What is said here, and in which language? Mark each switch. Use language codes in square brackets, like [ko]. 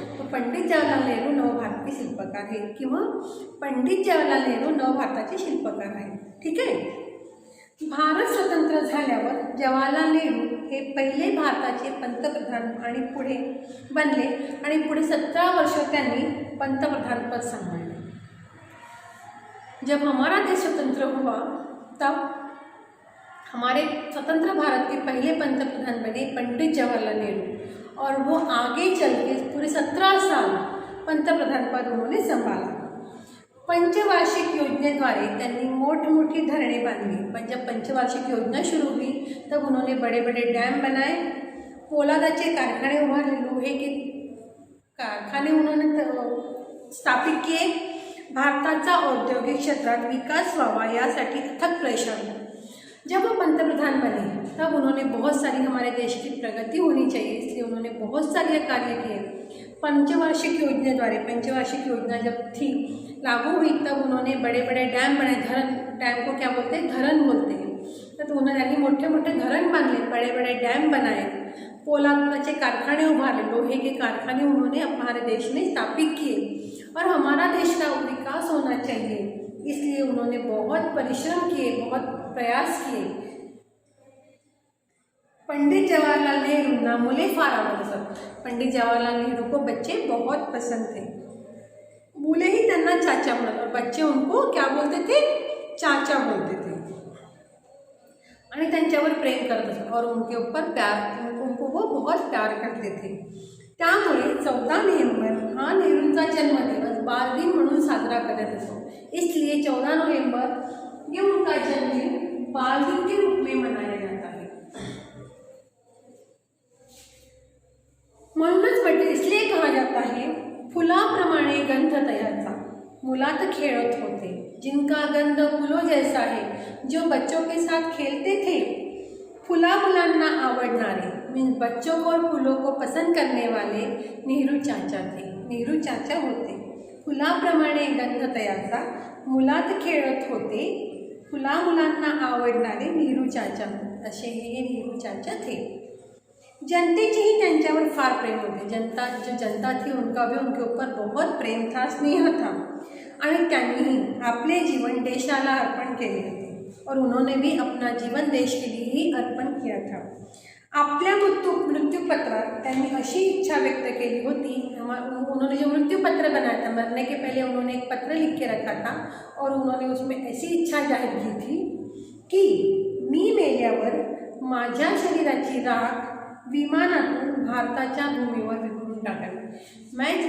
[mr] तर पंडित जवाहरलाल नेहरू नवभारतीय शिल्पकार आहेत किंवा पंडित जवाहरलाल नेहरू नवभारताचे शिल्पकार आहेत. ठीक आहे. भारत स्वतंत्र झाल्यावर जवाहरलाल नेहरू हे पहिले भारताचे पंतप्रधान आणि पुढे बनले आणि पुढे 17 वर्ष त्यांनी पंतप्रधान पद सांभाळले. [hi] जब हमारा देश स्वतंत्र हुआ तब हमारे स्वतंत्र भारत के पहले पंतप्रधान बने पंडित जवाहरलाल नेहरू और वो आगे चल के पूरे 17 साल पंतप्रधान पद उन्होंने संभाला. [mr] पंचवार्षिक योजनेद्वारे त्यांनी मोठमोठी धरणे बांधली. [hi] पण जब पंचवार्षिक योजना शुरू हुई तब उन्होंने बड़े बड़े डैम बनाए, [mr] पोलादाचे कारखाने उभारले, [hi] लोहे के कारखाने उन्होंने स्थापित किए. [mr] भारताचा औद्योगिक क्षेत्रात विकास व्हावा यासाठी अथक प्रयत्न किए. [hi] जब वो पंतप्रधान बने तब उन्होंने बहुत सारी हमारे देश की प्रगति होनी चाहिए, इसलिए उन्होंने बहुत सारे कार्य किए. पंचवार्षिक योजनेद्वारे, पंचवार्षिक योजना जब थी लागू हुई तब उन्होंने बड़े बड़े डैम बनाए. धरण, डैम को क्या बोलते हैं? धरण बोलते हैं. तर उन्होंने [mr] मोठे मोठे धरण बांधले, [hi] बड़े बड़े डैम बनाए, [mr] पोलादाचे कारखाने उभारले, [hi] लोहे के कारखाने उन्होंने हमारे देश में स्थापित किए. और हमारा देश का विकास होना चाहिए, इसलिए उन्होंने बहुत परिश्रम किए, बहुत प्रयास किए. [mr] पंडित जवाहरलाल नेहरूंना मुले फार आवडत असत. [hi] पंडित जवाहरलाल नेहरू को बच्चे बहुत पसंद थे. [mr] मुले ही त्यांना चाचा म्हणत [hi] और बच्चे उनको क्या बोलते थे? चाचा बोलते थे. [mr] आणि त्यांच्यावर प्रेम करत असत [hi] और उनके ऊपर प्यार, उनको वो बहुत प्यार करते थे. [mr] त्यामुळे 14 नोव्हेंबर हा नेहरूंचा जन्मदिवस बाल दिन म्हणून साजरा करत असतो. [hi] इसलिए 14 नवंबर ये उनका जन्मदिन बाल दिन के रूप में मनाया जाता है. [mr] म्हणूनच म्हटले, [hi] इसलिए कहा जाता है [mr] फुलाप्रमाणे गंध तयाचा. मुलात खेळत होते, [hi] जिनका गंध फूलों जैसा है, जो बच्चों के साथ खेलते थे. [mr] फुला मुलांना आवडणारे, [hi] मीन्स बच्चों को और फूलों को पसंद करने वाले नेहरू चाचा थे. [mr] नेहरू चाचा होते. फुलाप्रमाणे गंध तयाचा, मुलात खेळत होते, फुला मुलांना आवडणारे नेहरू चाचा, असे हे नेहरू चाचा थे. जनतेचेही त्यांच्यावर फार प्रेम होते. [hi] जो जनता थी उनका भी उनके ऊपर बहुत प्रेम था, स्नेह था. [mr] आणि त्यांनी आपले जीवन देशाला अर्पण केले होते [hi] और उन्होंने भी अपना जीवन देश के लिए ही अर्पण किया था. [mr] आपल्या मृत्यूपत्रात त्यांनी अशी इच्छा व्यक्त केली होती. [hi] उन्होंने जो मृत्यूपत्र बनाया था, मरने के पहले उन्होंने एक पत्र लिख के रखा था और उन्होंने उसमें ऐसी इच्छा जाहिर की थी की [mr] मी मेल्यावर माझ्या शरीराची राख विमानातून भारताच्या भूमीवर विखरून टाकावी.